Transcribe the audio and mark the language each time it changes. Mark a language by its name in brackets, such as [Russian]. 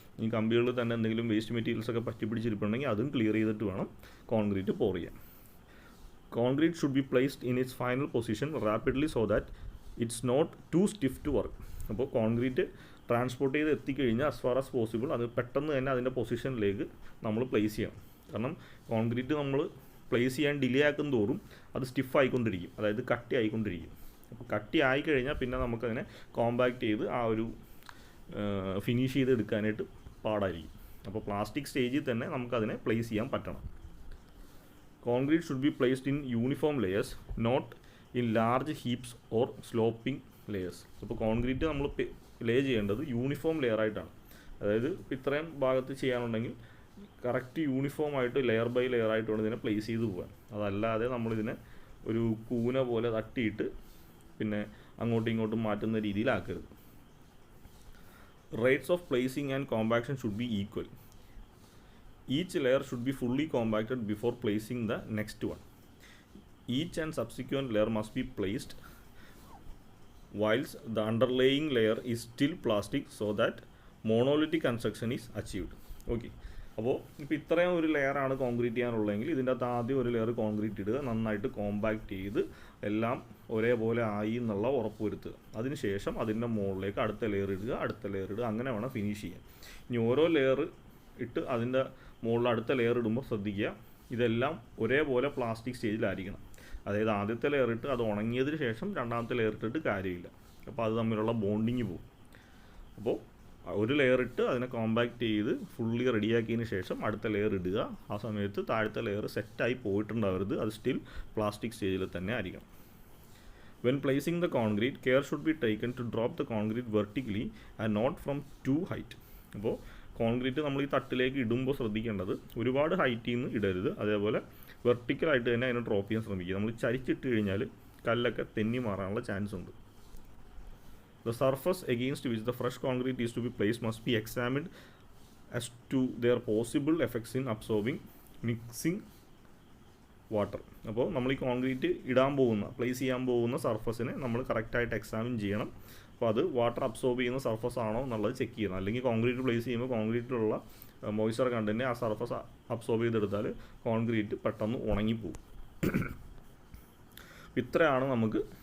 [Malayalam] ഈ കമ്പികളിൽ തന്നെ എന്തെങ്കിലും വേസ്റ്റ് മെറ്റീരിയൽസൊക്കെ പറ്റി പിടിച്ചിരിപ്പുണ്ടെങ്കിൽ അതും ക്ലിയർ ചെയ്തിട്ട് വേണം കോൺക്രീറ്റ് പോർ ചെയ്യാൻ. [English] Concrete should be placed in its final position rapidly so that it's not too stiff to work. [Malayalam] അപ്പോൾ കോൺക്രീറ്റ് ട്രാൻസ്പോർട്ട് ചെയ്ത് എത്തിക്കഴിഞ്ഞാൽ [English] as far as possible [Malayalam] അത് പെട്ടെന്ന് തന്നെ അതിൻ്റെ പൊസിഷനിലേക്ക് നമ്മൾ പ്ലേസ് ചെയ്യണം. കാരണം കോൺക്രീറ്റ് നമ്മൾ പ്ലേസ് ചെയ്യാൻ ഡിലേ ആക്കും തോറും അത് സ്റ്റിഫ് ആയിക്കൊണ്ടിരിക്കും, അതായത് കട്ടി ആയിക്കൊണ്ടിരിക്കും. അപ്പോൾ കട്ടി ആയിക്കഴിഞ്ഞാൽ പിന്നെ നമുക്കതിനെ കോമ്പാക്റ്റ് ചെയ്ത് ആ ഒരു ഫിനിഷ് ചെയ്ത് എടുക്കാനായിട്ട് പാടായിരിക്കും. അപ്പോൾ പ്ലാസ്റ്റിക് സ്റ്റേജിൽ തന്നെ നമുക്കതിനെ പ്ലേസ് ചെയ്യാൻ പറ്റണം. [English] Concrete should be placed in uniform layers, not in large heaps or sloping layers. [Malayalam] അപ്പോൾ കോൺക്രീറ്റ് നമ്മൾ ലേ ചെയ്യേണ്ടത് യൂണിഫോം ലെയർ ആയിട്ടാണ്. അതായത് ഇത്രയും ഭാഗത്ത് ചെയ്യാനുണ്ടെങ്കിൽ കറക്റ്റ് യൂണിഫോം ആയിട്ട് ലെയർ ബൈ ലെയർ ആയിട്ട് വേണം ഇതിനെ പ്ലേസ് ചെയ്ത് പോകാൻ. അതല്ലാതെ നമ്മളിതിനെ ഒരു കൂന പോലെ തട്ടിയിട്ട് പിന്നെ അങ്ങോട്ടും ഇങ്ങോട്ടും മാറ്റുന്ന രീതിയിലാക്കരുത്. [English] Rates of placing and compaction should be equal. Each layer should be fully compacted before placing the next one. Each and subsequent layer must be placed whilst the underlying layer is still plastic so that monolithic construction is achieved. Okay. [Malayalam] അപ്പോൾ ഇപ്പോൾ ഇത്രയും ഒരു ലെയറാണ് concrete ചെയ്യാനുള്ളതെങ്കിൽ ഇതിൻ്റെ അകത്ത് ആദ്യം ഒരു layer concrete ഇടുക, നന്നായിട്ട് കോമ്പാക്റ്റ് ചെയ്ത് എല്ലാം ഒരേപോലെ ആയി എന്നുള്ള ഉറപ്പ് വരുത്തുക. അതിനുശേഷം അതിൻ്റെ മുകളിലേക്ക് അടുത്ത ലെയർ ഇടുക, അങ്ങനെ വേണം ഫിനിഷ് ചെയ്യാൻ. ഇനി ഓരോ ലെയർ ഇട്ട് അതിൻ്റെ മുകളിൽ അടുത്ത ലെയർ ഇടുമ്പോൾ ശ്രദ്ധിക്കുക, ഇതെല്ലാം ഒരേപോലെ പ്ലാസ്റ്റിക് സ്റ്റേജിലായിരിക്കണം. അതായത് ആദ്യത്തെ ലെയർ ഇട്ട് അത് ഉണങ്ങിയതിന് ശേഷം രണ്ടാമത്തെ ലെയർ ഇട്ടിട്ട് കാര്യമില്ല. അപ്പോൾ അത് തമ്മിലുള്ള ബോണ്ടിങ് പോകും. അപ്പോൾ ഒരു ലെയർ ഇട്ട് അതിനെ കോമ്പാക്റ്റ് ചെയ്ത് ഫുള്ളി റെഡിയാക്കിയതിന് ശേഷം അടുത്ത ലെയർ ഇടുക. ആ സമയത്ത് താഴത്തെ ലെയർ സെറ്റായി പോയിട്ടുണ്ടാവരുത്, അത് സ്റ്റിൽ പ്ലാസ്റ്റിക് സ്റ്റേജിൽ തന്നെ ആയിരിക്കണം. [English] When placing the concrete, care should be taken to drop the concrete vertically and not from too height. [Malayalam] അപ്പോൾ കോൺക്രീറ്റ് നമ്മൾ ഈ തട്ടിലേക്ക് ഇടുമ്പോൾ ശ്രദ്ധിക്കേണ്ടത് ഒരുപാട് ഹൈറ്റിൽ നിന്ന് ഇടരുത്, അതേപോലെ വെർട്ടിക്കലായിട്ട് തന്നെ അതിനെ ഡ്രോപ്പ് ചെയ്യാൻ ശ്രമിക്കുക. നമ്മൾ ചരിച്ചിട്ട് കഴിഞ്ഞാൽ കല്ലൊക്കെ തെന്നി മാറാനുള്ള ചാൻസ് ഉണ്ട്. [English] The surface against which the fresh concrete is to be placed must be examined as to their possible effects in absorbing, mixing water. [Malayalam] അപ്പോൾ നമ്മൾ ഈ കോൺക്രീറ്റ് പ്ലേസ് ചെയ്യാൻ പോകുന്ന സർഫസിനെ നമ്മൾ കറക്റ്റായിട്ട് എക്സാമിൻ ചെയ്യണം. അപ്പോൾ അത് വാട്ടർ അബ്സോർബ് ചെയ്യുന്ന സർഫസ് ആണോ എന്നുള്ളത് ചെക്ക് ചെയ്യണം. അല്ലെങ്കിൽ കോൺക്രീറ്റ് പ്ലേസ് ചെയ്യുമ്പോൾ കോൺക്രീറ്റിലുള്ള മോയ്സ്ചർ കണ്ടൻറ്റ് ആ സർഫസ് അബ്സോർബ് ചെയ്തെടുത്താൽ കോൺക്രീറ്റ് പെട്ടെന്ന് ഉണങ്ങിപ്പോകും. ഇത്രയാണ് നമുക്ക്